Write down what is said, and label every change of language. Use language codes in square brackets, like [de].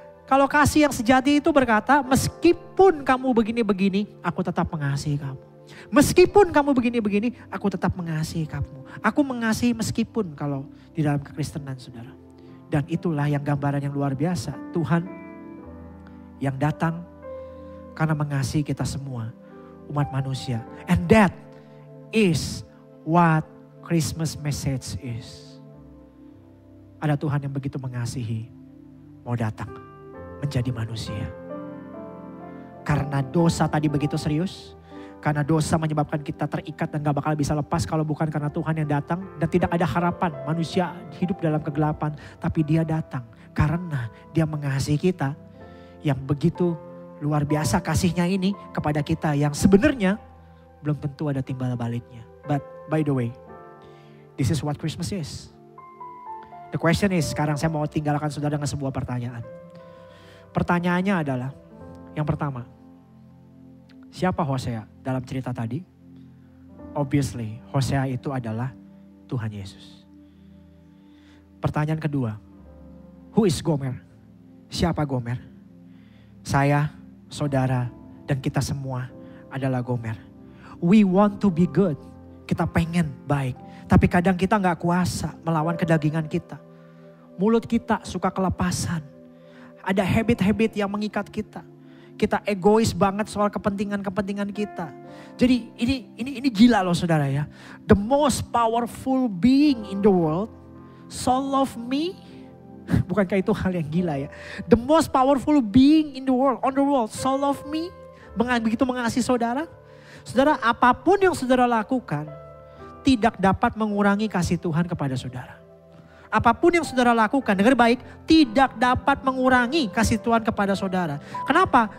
[id] Kalau kasih yang sejati itu berkata meskipun kamu begini-begini aku tetap mengasihi kamu. Meskipun kamu begini-begini, aku tetap mengasihi kamu. Aku mengasihi meskipun kalau di dalam kekristenan saudara. Dan itulah yang gambaran yang luar biasa. Tuhan yang datang karena mengasihi kita semua. Umat manusia. [en] And that is what Christmas message is. [id] Ada Tuhan yang begitu mengasihi. Mau datang menjadi manusia. Karena dosa tadi begitu serius. Karena dosa menyebabkan kita terikat dan gak bakal bisa lepas kalau bukan karena Tuhan yang datang. Dan tidak ada harapan manusia hidup dalam kegelapan. Tapi dia datang karena dia mengasihi kita. Yang begitu luar biasa kasihnya ini kepada kita. Yang sebenarnya belum tentu ada timbal baliknya. [en] But by the way, this is what Christmas is. The question is, [id] sekarang saya mau tinggalkan saudara dengan sebuah pertanyaan. Pertanyaannya adalah, yang pertama, siapa Hosea dalam cerita tadi? [en] Obviously, [id] Hosea itu adalah Tuhan Yesus. Pertanyaan kedua, [en] who is Gomer? [id] Siapa Gomer? Saya, saudara, dan kita semua adalah Gomer. [en] We want to be good. [id] Kita pengen baik. Tapi kadang kita gak kuasa melawan kedagingan kita. Mulut kita suka kelepasan. Ada habit-habit yang mengikat kita. Kita egois banget soal kepentingan-kepentingan kita. Jadi ini gila loh saudara ya. [en] The most powerful being in the world so love me. [id] Bukankah itu hal yang gila ya. [en] The most powerful being in the world, on the world so love me. [id] Begitu mengasihi saudara. Saudara apapun yang saudara lakukan. tidak dapat mengurangi kasih Tuhan kepada saudara. Apapun yang saudara lakukan, dengar baik, tidak dapat mengurangi kasih Tuhan kepada saudara. Kenapa?